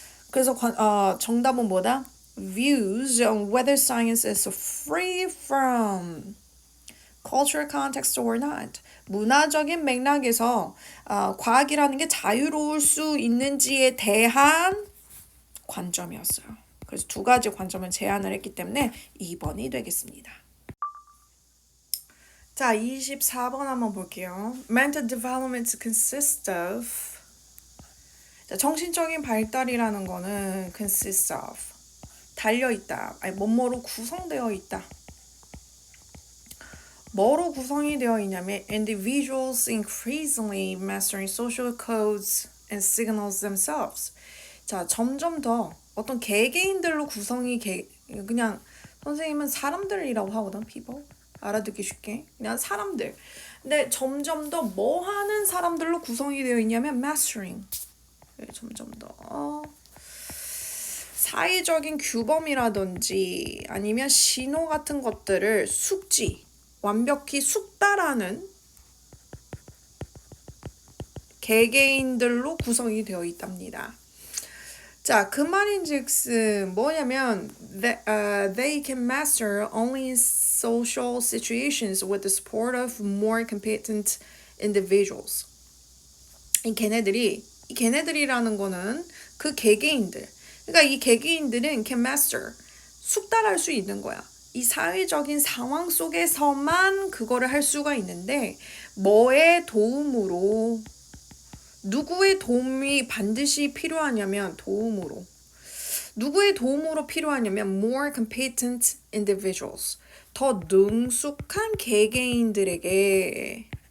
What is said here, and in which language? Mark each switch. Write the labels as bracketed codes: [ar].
[ko] 그래서 정답은 뭐다? [en] Views on whether science is free from cultural context or not. [ko] 문화적인 맥락에서 과학이라는 게 자유로울 수 있는지에 대한 관점이었어요. 그래서 두 가지 관점을 제안을 했기 때문에 2번이 되겠습니다. 자, 24번 한번 볼게요. [en] Mental development consists of. [ko] 자, 정신적인 발달이라는 거는 [en] consists of. [ko] 달려있다. 아니, 뭐뭐로 구성되어 있다. 뭐로 구성이 되어 있냐면 [en] individuals increasingly mastering social codes and signals themselves. [ko] 자, 점점 더 어떤 개개인들로 구성이 그냥 선생님은 사람들이라고 하거든. people. 알아듣기 쉽게. 그냥 사람들. 근데 점점 더 뭐 하는 사람들로 구성이 되어 있냐면 mastering. 점점 더 사회적인 규범이라든지 아니면 신호 같은 것들을 완벽히 숙달하는 개개인들로 구성이 되어 있답니다. 자, 그 말인즉슨 뭐냐면 [en] they can master only social situations with the support of more competent individuals. [ko] 이 걔네들이라는 거는 그 개개인들. 그러니까 이 개개인들은 [en] can master, [ko] 숙달할 수 있는 거야. 이 사회적인 상황 속에서만 그거를 할 수가 있는데 뭐의 도움으로 누구의 도움이 반드시 필요하냐면 누구의 도움으로 필요하냐면 [en] more competent individuals, [ko] 더 능숙한 개개인들의